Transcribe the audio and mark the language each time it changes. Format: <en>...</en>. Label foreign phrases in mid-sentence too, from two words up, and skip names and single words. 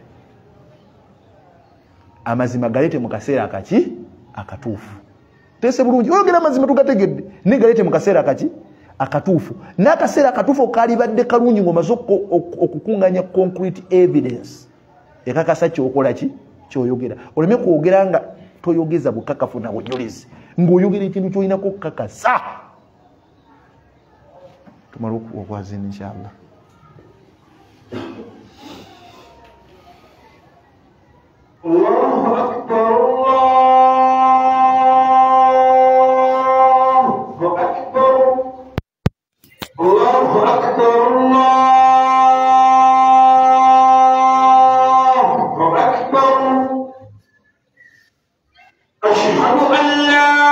<lg>amazima galeete mu kaseera akaki akatuufu teese bulungi oyogera amazima tugategedde naye galeete mu kaseera akaki akatuufu n'akaseera akatuufu kalibadde kalungi ng'omaze okukunganya</lg> <en>concrete evidence</en> <lg>ekakasa kyokola ki kyoyogera oleme kwogera nga toyogeza bukakafu na bujulizi ng'oyogera ekintu kyolinako okukakasa tumala okwazina</lg> <ar>إن شاء الله الله أكبر الله أكبر الله أكبر الله أكبر أشهد أن لا</ar>